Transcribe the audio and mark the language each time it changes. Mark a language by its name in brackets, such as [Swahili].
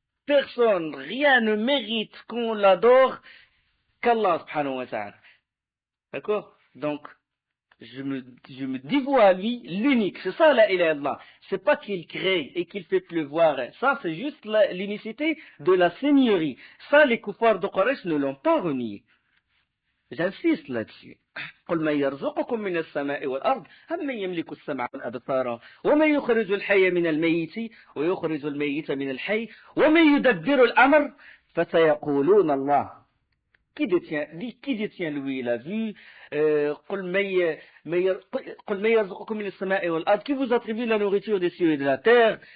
[French] Personne, rien ne mérite qu'on l'adore qu'Allah subhanahu wa ta'ala. D'accord? Donc, je me dévoue à lui l'unique. C'est ça la ilaha illallah. C'est pas qu'il crée et qu'il fait pleuvoir. Ça, c'est juste l'unicité de la seigneurie. Ça, les kuffars de Quraysh ne l'ont pas renié. J'insiste là-dessus. [Arabic] قل من يرزقكم من السماء والأرض أمن يملك السمع والأبصار ومن يخرج الحي من الميت ويخرج الميت من الحي ومن يدبر الأمر فسيقولون الله. [French] Qui détient lui la vue? [Arabic] قل من يرزقكم من السماء والأرض. [French] Qui vous attribue la nourriture des cieux et de la terre?